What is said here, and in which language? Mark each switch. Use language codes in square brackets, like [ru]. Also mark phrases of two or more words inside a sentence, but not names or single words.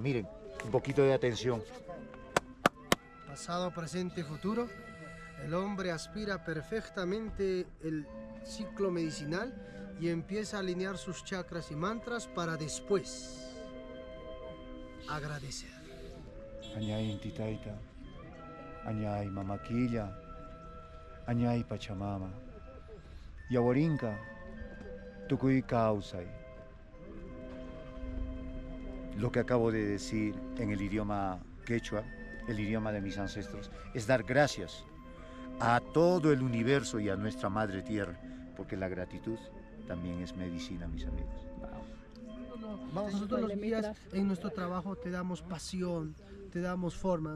[es] Miren, un poquito de atención. Pasado, presente, futuro. El hombre aspira perfectamente el ciclo medicinal y empieza a alinear sus chakras y mantras para después agradecer. [qu] Añay Intitaita, Añay Mamaquilla, Añay Pachamama, Yawarinka, Tucuy Causay. [es] Lo que acabo de decir en el idioma quechua, el idioma de mis ancestros, es dar gracias a todo el universo y a nuestra madre tierra, porque la gratitud también es medicina, mis amigos. Nosotros los guías en nuestro trabajo te damos pasión, te damos forma.